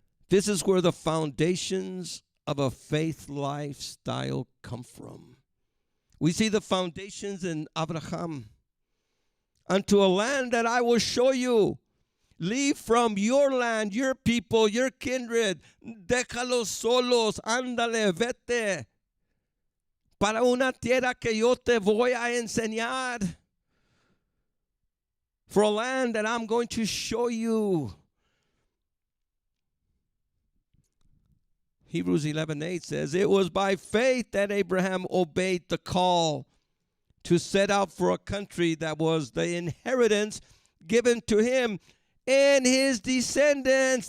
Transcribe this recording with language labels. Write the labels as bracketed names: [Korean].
[English] This is where the foundations of a faith lifestyle come from. We see the foundations in Abraham. Unto a land that I will show you. Leave from your land, your people, your kindred. [Spanish] Déjalos solos, ándale, vete. Para una tierra que yo te voy a enseñar. [English] For a land that I'm going to show you. Hebrews 11:8 says, it was by faith that Abraham obeyed the call to set out for a country that was the inheritance given to him and his descendants.